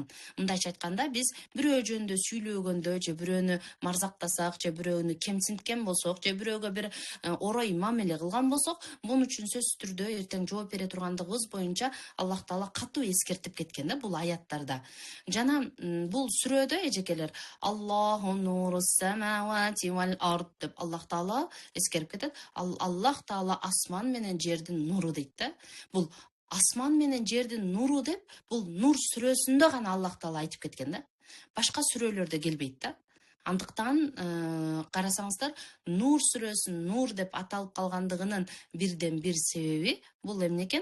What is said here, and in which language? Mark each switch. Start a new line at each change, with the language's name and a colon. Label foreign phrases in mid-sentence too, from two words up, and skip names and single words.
Kyrgyz: Мындайча айтканда, биз бирөө жөнүндө сүйлөгөндө, же бирөөнү марзактасак, же бирөөнү кемсинткен болсок, же бирөөгө бир орой мамиле кылган болсок, бунун үчүн сөзсүз түрдө эртең жооп бере тургандыгыбыз боюнча Аллах таала катуу эскертип кеткен да бул аяттарда. Жана бул сүрөдө эжекелер
Arabic: الله نور السماوات والأرض
Kyrgyz: деп Аллах таала эскерип кетет. Аллах таала асман менен жердин нуру дейт да. Бул асман менен жердин нуру деп, бул Нур сүрөсүндө гана Аллах таала айтып кеткен да. Башка сүрөлөрдө келбейт да. Андыктан карасаңыздар, Нур сүрөсүн Нур деп аталып калгандыгынын бирден бир себеби бул эмне экен?